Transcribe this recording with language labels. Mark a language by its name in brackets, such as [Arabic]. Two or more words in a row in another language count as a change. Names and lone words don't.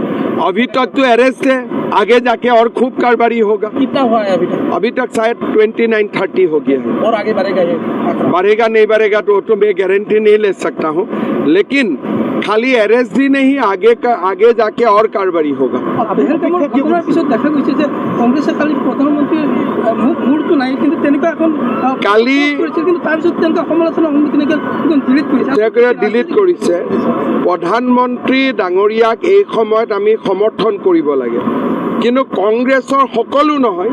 [Hindi] अभी तक तो अरेस्ट है आगे जाके और खूब कारोबारी होगा कितना हुआ है अभी तक शायद 29-30 हो गया है और आगे बढ़ेगा ये बढ़ेगा नहीं बढ़ेगा तो मैं गारंटी नहीं ले सकता हूँ लेकिन खाली अरेस्ट ही नहीं आगे जाके और कारोबारी होगा [Assamese] কালি ডিলিট কৰিছে প্ৰধানমন্ত্ৰী ডাঙৰীয়াক এই সময়ত আমি সমৰ্থন কৰিব লাগে কিন্তু কংগ্ৰেছৰ সকলো নহয়